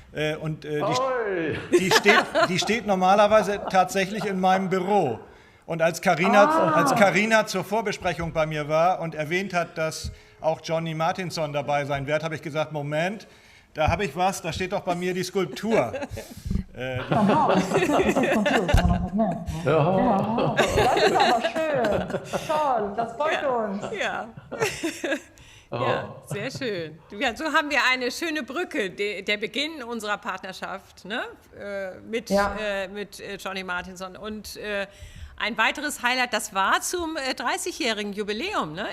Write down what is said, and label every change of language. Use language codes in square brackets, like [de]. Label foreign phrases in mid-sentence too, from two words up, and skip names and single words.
[de] Die steht normalerweise tatsächlich in meinem Büro. Und als Carina zur Vorbesprechung bei mir war und erwähnt hat, dass auch Johnny Martinsson dabei sein wird, habe ich gesagt, Moment, da habe ich was, da steht doch bei mir die Skulptur. [sv] Jaha, [de] das ist ein Kontor, [sv] som man har fått med. [de] Jaha, das ist aber schön. Toll, das freut uns. Ja. Ja, sehr schön. Ja, so haben wir eine schöne Brücke, der Beginn unserer Partnerschaft, ne? mit Johnny Martinsson. Und ein weiteres Highlight, das war zum 30-jährigen Jubiläum, ne?